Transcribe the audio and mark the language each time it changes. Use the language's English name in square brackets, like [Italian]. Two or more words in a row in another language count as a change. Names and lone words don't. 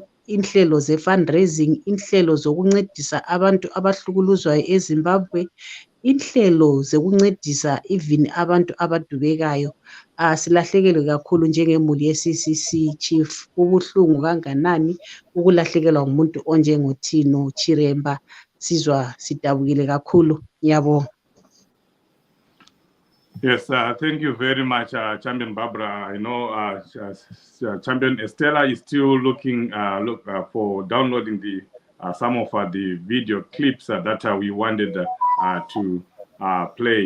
[North Ndebele] inhlelo ze-fundraising inhlelo zokuncedisa abantu abahlukuluzwayo eZimbabwe inhlelo zokuncedisa even abantu abadubekayo silahlekelwe kakhulu njengemuli ye-CCC Chief kubuhlungu kanganani ukulahlekelwa ngumuntu onjengoTino Chiremba sizwa sidabukile kakhulu ngiyabonga. [English] Yes, thank you very much, Champion Barbara. I know Champion Estella is still looking for downloading the some of the video clips that we wanted to play.